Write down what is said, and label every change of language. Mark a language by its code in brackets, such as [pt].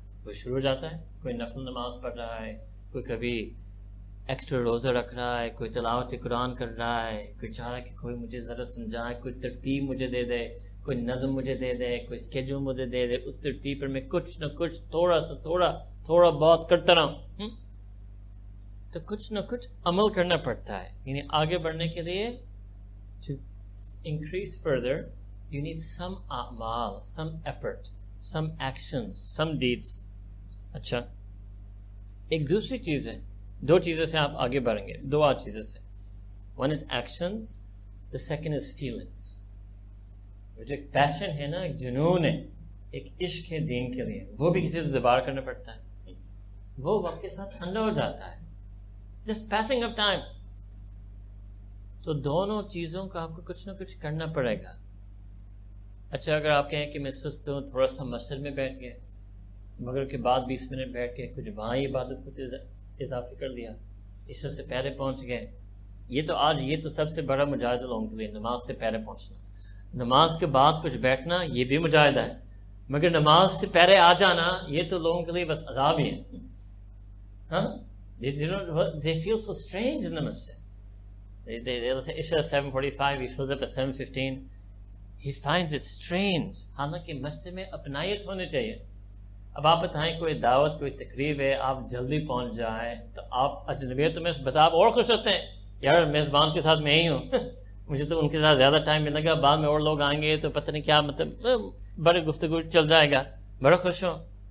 [ur] وہ شروع ہو جاتا ہے, کوئی نفل نماز پڑھ رہا ہے, کوئی کبھی ایکسٹرا روزہ رکھ رہا ہے, کوئی تلاوت قرآن کر رہا ہے, کوئی چاہ رہا ہے کہ کوئی مجھے ذرا سمجھائے, کوئی ترتیب مجھے دے دے, کوئی نظم مجھے دے دے, کوئی اسکیجول مجھے دے دے, اس ترتیب پر میں کچھ نہ کچھ تھوڑا سا تھوڑا بہت کرتا رہوں. تو کچھ نہ کچھ عمل کرنا پڑتا ہے. یعنی آگے بڑھنے کے لیے [en] to increase further you need some a'mal, some effort, some actions, some deeds. [ur] اچھا, ایک دوسری چیز ہے, 2 چیزیں سے آپ آگے بڑھیں گے, 2 چیزیں سے. [en] One is actions, the second is feelings. [ur] جو ایک پیشن ہے نا, ایک جنون ہے, ایک عشق ہے دین کے لیے, وہ بھی کسی سے دوبارہ کرنا پڑتا ہے. وہ وقت کے ساتھ ٹھنڈا ہو جاتا ہے, [en] just passing of time. [ur] تو دونوں چیزوں کا آپ کو کچھ نہ کچھ کرنا پڑے گا. اچھا, اگر آپ کہیں کہ میں سست ہوں, تھوڑا سا مسجد میں بیٹھ گئے, مغرب کے بعد 20 منٹ بیٹھ کے کچھ وہاں عبادت کچھ اضافی کر دیا, عشاء سے پہلے پہنچ گئے. یہ تو آج یہ تو سب سے بڑا مجاہدہ لوگوں کے لیے, نماز سے پہلے پہنچنا. نماز کے بعد کچھ بیٹھنا یہ بھی مجاہدہ ہے, مگر نماز سے پہلے آ جانا یہ تو لوگوں کے لیے بس عذاب ہی ہے. [en] ہاں, they feel so strange in the masjid. They'll say Isha 7:45, he shows up at 7:15. He finds it strange. [ur] حالانکہ مسجد میں اپنائیت ہونے چاہیے. اب آپ بتائیں کوئی دعوت, کوئی تقریب ہے, آپ جلدی پہنچ جائیں, تو آپ اجنبیت میں بتا آپ اور خوش ہوتے ہیں, یار میزبان کے ساتھ میں ہی ہوں, مجھے تو ان کے ساتھ زیادہ ٹائم ملے گا, بعد میں اور لوگ آئیں گے تو پتہ نہیں کیا, مطلب بڑے گفتگو چل جائے گا, بڑا خوش ہوں.